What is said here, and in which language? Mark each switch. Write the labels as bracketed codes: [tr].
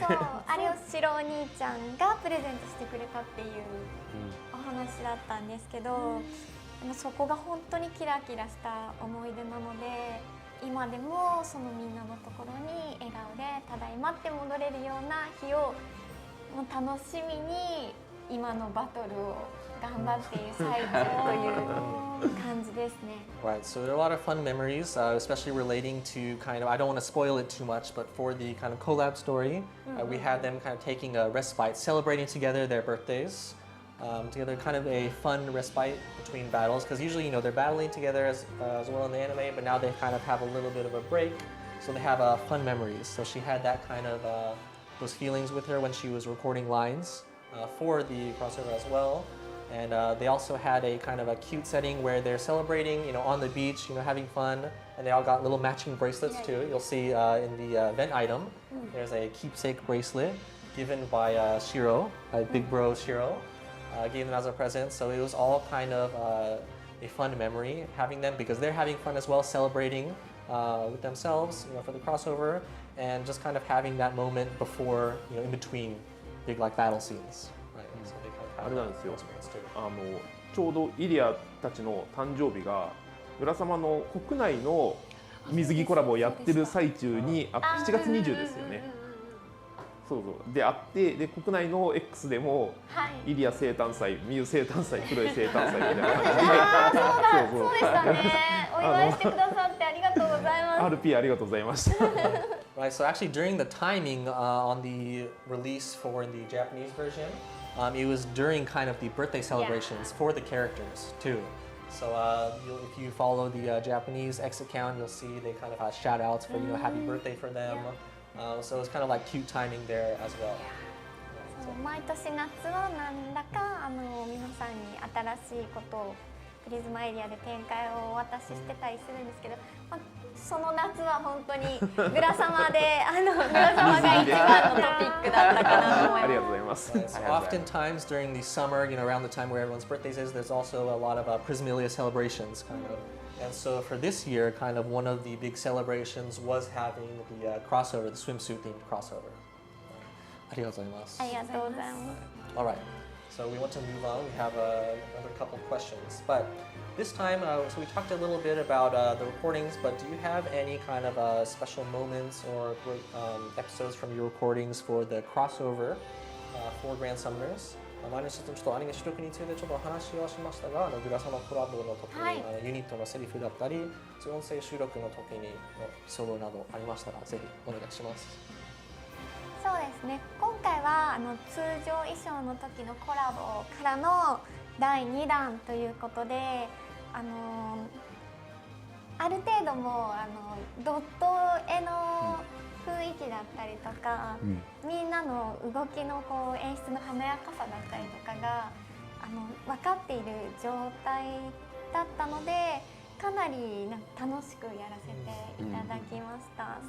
[ja] そう、あれを白お兄ちゃんがプレゼントしてくれたっていうお話だったんですけど、でもそこが本当にキラキラした思い出なので、今でもそのみんなのところに笑顔でただいまって戻れるような日をもう楽しみに今のバトルを頑張っている最中という感じですね。 [en] Right, so there are a lot of fun memories, especially relating to kind of, I don't want to spoil it too much, but for the kind of collab story, we had them kind of taking a respite, celebrating together their birthdays, together kind of a fun respite between battles, because usually, they're battling together as well in the anime, but now they kind of have a little bit of a break, so they have fun memories. So she had that kind of, those feelings with her when she was recording lines for the crossover as well. And they also had a kind of a cute setting where they're celebrating, on the beach, having fun. And they all got little matching bracelets too. You'll see in the event item, there's a keepsake bracelet given by Shiro, big bro Shiro, gave them as a present. So it was all kind of a fun memory having them, because they're having fun as well, celebrating with themselves, for the crossover, and just kind of having that moment before, in between big battle scenes. Right? So they kind of [ja] あれなんですよ。 [en] experience too. [ja] ちょうどイリアたちの誕生日が村様の国内の水着コラボをやってる最中に7月20ですよね。そうそうであって、で国内の X でも、イリア生誕祭、ミユ生誕祭、クロエ生誕祭みたいな感じで、そうでしたね。お祝いしてくださってありがとうございます。 RP ありがとうございました。 [en] Right, so actually during the timing on the release for the Japanese version, it was during kind of the birthday celebrations for the characters too. So if you follow the Japanese X account, you'll see they kind of have shout outs for, happy birthday for them. So it's kind of like cute timing there as well. [ja] 毎年夏は何らか皆さんに新しいことをプリズマエリアで展開をお渡ししてたりするんですけど、その夏は本当にグラ様でグラ様が一番のトピックだったかなと思います。ありがとうございます。 [en] So oftentimes during the summer, around the time where everyone's birthdays is, there's also a lot of Prismilia celebrations kind of. And so for this year, kind of one of the big celebrations was having the crossover, the swimsuit themed crossover. [ja] ありがとうございます。ありがとうございます。 [en] All right. So we want to move on. We have another couple questions, but this time, so we talked a little bit about the recordings, but do you have any kind of special moments or great episodes from your recordings for the crossover for Grand Summoners? [ja] 前のちょっとアニメ収録についてちょっとお話はしましたが、グラサのコラボの時に、はい、ユニットのセリフだったり、音声収録の時にのエピソードなどありましたら、ぜひお願いします。そうですね。今回は通常衣装の時のコラボからの第2弾ということで、ある程度もドット絵の雰囲気だったりとか、みんなの動きの演出の華やかさだったりとかが分かっている状態だったので、かなり楽しくやらせていただきました。